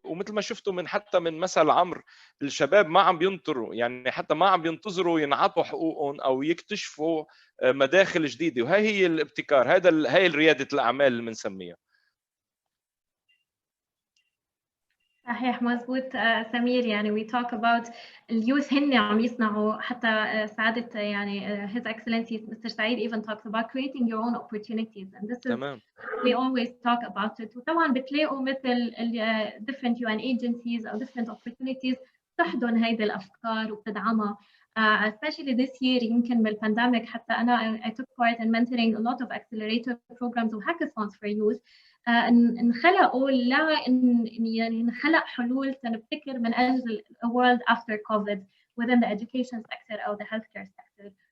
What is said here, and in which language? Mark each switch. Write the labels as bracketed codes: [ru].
[ar] ومثل ما شفتوا من حتى من مثل عمرو، الشباب ما عم بينطروا، يعني حتى ما عم بينتظروا ينعطوا حقوقهم او يكتشفوا مداخل جديده، وهي هي الابتكار، هي رياده الاعمال اللي بنسميها. صحيح مزبوط سمير. يعني [en] we talk about [ar] اليوث هن عم يصنعوا، حتى سعادة يعني [en] His Excellency Mr. Saeed even talks about creating your own opportunities, and this is [ar] تمام. [en] we always talk about it. [ar] وطبعا بتلاقوا مثل [en] different UN agencies [ar] أو [en] different opportunities [ar] تحضن هيدي الأفكار وبتدعمها. [en] Especially this year [ar] يمكن بالبانديميك حتى أنا [en] I took part in mentoring a lot of accelerator programs و hackathons for youth. [ar] انخلقوا يعني نخلق حلول تنبتكر من أجل [en] a world after COVID within the education sector أو the healthcare sector.